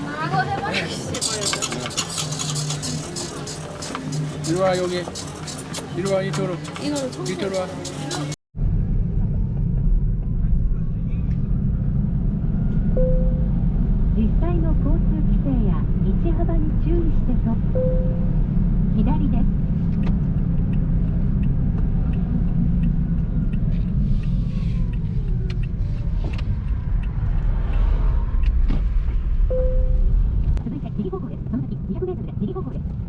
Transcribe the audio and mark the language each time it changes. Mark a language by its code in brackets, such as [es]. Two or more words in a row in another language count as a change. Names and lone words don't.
[ko] 이리 와 여기. 이리 와 이쪽으로. 이쪽으로 와. [ja] 実際の交通規制や道幅に注意してと左です。続いて右方向です。その先200メートルで右方向です。